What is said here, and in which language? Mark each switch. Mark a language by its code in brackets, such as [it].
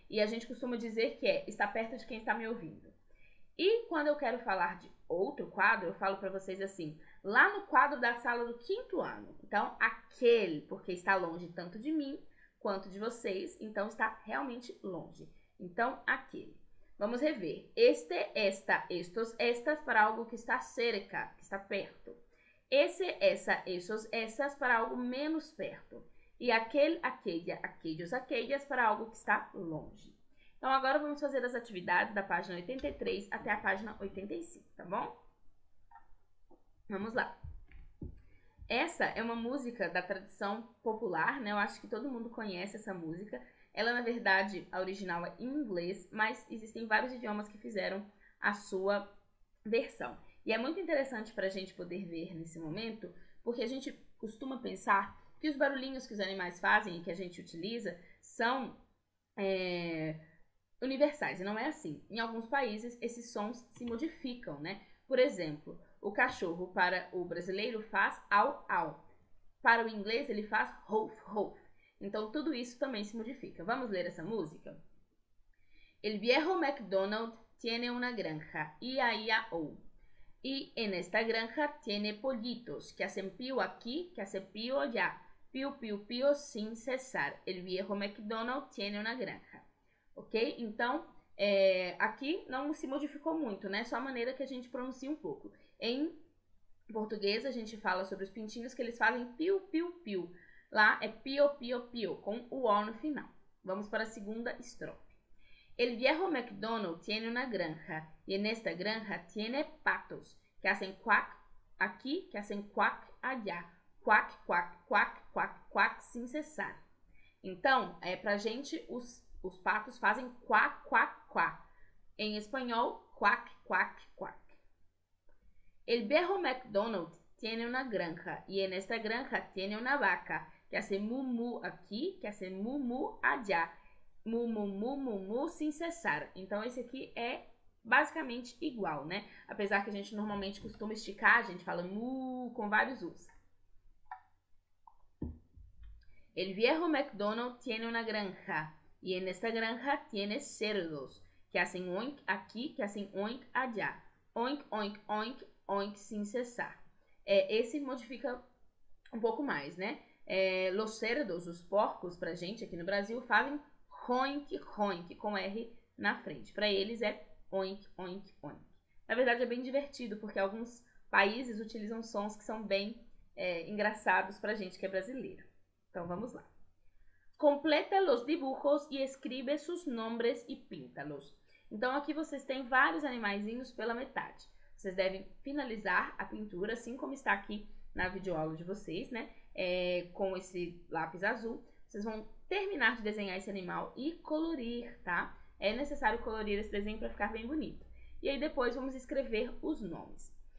[pt] E a gente costuma dizer que está perto de quem está me ouvindo. E quando eu quero falar de outro quadro, eu falo para vocês assim, lá no quadro da sala do 5º ano. Então, aquele, porque está longe tanto de mim quanto de vocês, então está realmente longe. Então, aquele. Vamos rever. [es] Este, esta, estos, estas para algo que está cerca, [pt] que está perto. Esse, essa, essos, essas para algo menos perto. E aquele, aquele, aqueles, aquellas para algo que está longe. Então, agora vamos fazer as atividades da página 83 até a página 85, tá bom? Vamos lá. Essa é uma música da tradição popular, né? Eu acho que todo mundo conhece essa música. Ela, na verdade, a original é em inglês, mas existem vários idiomas que fizeram a sua versão. E é muito interessante para a gente poder ver nesse momento, porque a gente costuma pensar que os barulhinhos que os animais fazem e que a gente utiliza são universais, e não é assim. Em alguns países, esses sons se modificam, né? Por exemplo, o cachorro para o brasileiro faz au, au. Para o inglês, ele faz rouf, rouf. Então, tudo isso também se modifica. Vamos ler essa música? [es] El viejo McDonald tiene una granja, ia-ia-o. Y en esta granja tiene pollitos que hacen pío aquí, que hacen pío allá. Pío, pío, pío sin cesar. El viejo McDonald tiene una granja. Ok? [pt] Então, aqui não se modificou muito, né? Só a maneira que a gente pronuncia um pouco. Em português, a gente fala sobre os pintinhos que eles fazem piu, piu, piu. Lá é pio, pio, pio, com o O no final. Vamos para a segunda estrofe. [es] El viejo McDonald tiene una granja y en esta granja tiene patos que hacen quack aquí, que hacen quack allá. Quack, quack, quack, quack, quack, sin cessar. [pt] Então, pra gente, os patos fazem quack, quack, quack. Em espanhol, quack, quack, quack. [es] El viejo McDonald tiene una granja y en esta granja tiene una vaca que hace mu mu aqui, que hace mu mu allá. [pt] Mu mu mu mu mu sem cessar. Então esse aqui é basicamente igual, né? Apesar que a gente normalmente costuma esticar, a gente fala mu com vários us. [es] El viejo McDonald tiene una granja y en esta granja tiene cerdos que hacen oink aqui, que hacen oink allá. [pt] Oink, oink, oink, oink sem cessar. Esse modifica um pouco mais, né? [es] Los cerdos, [pt] os porcos, pra gente aqui no Brasil, fazem roink, roink, com R na frente. Para eles é oink, oink, oink. Na verdade é bem divertido, porque alguns países utilizam sons que são bem engraçados pra gente que é brasileiro. Então vamos lá. [es] Completa los dibujos e escribe sus nombres e píntalos. [pt] Então aqui vocês têm vários animaizinhos pela metade. Vocês devem finalizar a pintura, assim como está aqui na videoaula de vocês, né? Com esse lápis azul. Vocês vão terminar de desenhar esse animal e colorir, tá? É necessário colorir esse desenho para ficar bem bonito. E aí depois vamos escrever os nomes.